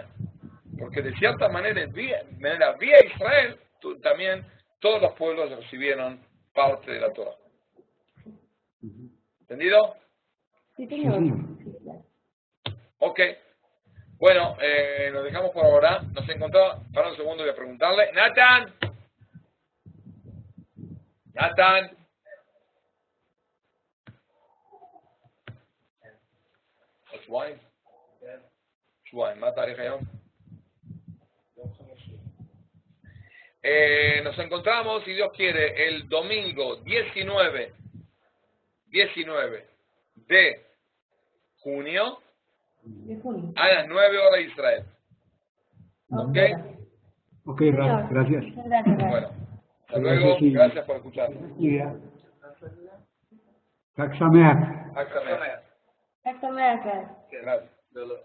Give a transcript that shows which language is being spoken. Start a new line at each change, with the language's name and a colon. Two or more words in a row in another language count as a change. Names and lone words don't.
Spanish: Porque de cierta manera, vía Israel, también todos los pueblos recibieron parte de la Torah. ¿Entendido? Sí, señor. Ok. Bueno, nos dejamos por ahora. Nos encontramos. Para un segundo voy a preguntarle. ¡Nathan!
Hebrew: שבועיים, מה התאריך היום?
Spanish: Nos encontramos, si Dios quiere, el domingo 19 de junio a las 9 horas de Israel. ¿Ok? Ok, gracias. Bueno, hasta luego, gracias por escuchar.
Hebrew: חג שמח. חג שמח. חג שמח.
Spanish: Gracias.